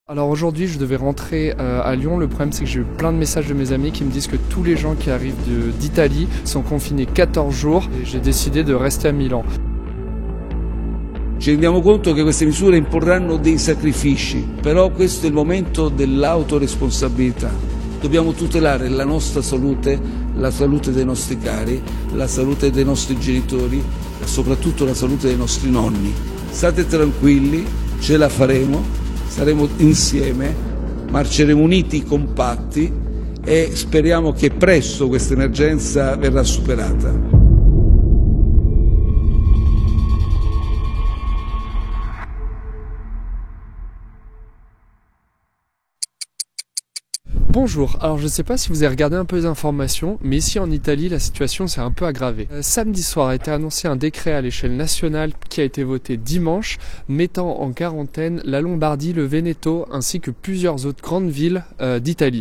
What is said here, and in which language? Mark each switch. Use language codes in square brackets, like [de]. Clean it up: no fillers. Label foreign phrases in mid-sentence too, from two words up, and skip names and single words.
[fr] Alors aujourd'hui je devais rentrer à Lyon, le problème c'est que j'ai eu plein de messages de mes amis qui me disent que tous les gens qui arrivent d'Italie sont confinés 14 jours et j'ai décidé de rester à Milan. [it] Ci rendiamo conto che queste misure imporranno dei sacrifici, però questo è il momento dell'autoresponsabilità. Dobbiamo tutelare la nostra salute, la salute dei nostri cari, la salute dei nostri genitori e soprattutto la salute dei nostri nonni. State tranquilli, ce la faremo. Saremo insieme, marceremo uniti, compatti e speriamo che presto questa emergenza verrà superata. [fr] Bonjour, alors je ne sais pas si vous avez regardé un peu les informations, mais ici en Italie la situation s'est un peu aggravée. Samedi soir a été annoncé un décret à l'échelle nationale qui a été voté dimanche, mettant en quarantaine la Lombardie, le Veneto ainsi que plusieurs autres grandes villes d'Italie.